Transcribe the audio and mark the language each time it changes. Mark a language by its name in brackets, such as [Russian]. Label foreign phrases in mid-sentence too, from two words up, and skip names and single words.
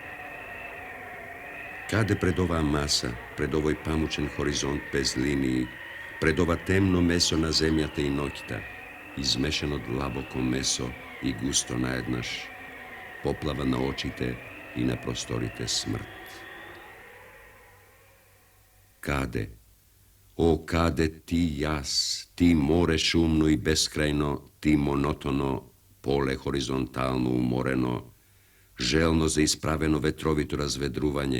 [Macedonian] Каде пред оваа маса, пред овој памучен хоризонт без линии, пред ова темно месо на земјата и ноќта, измешано длабоко месо и густо наеднаш, поплава на очите и на просторите смрт. Каде, о каде ти јас, ти море шумно и бескрајно, ти монотоно, поле хоризонтално уморено, желно за исправено ветровито разведрување.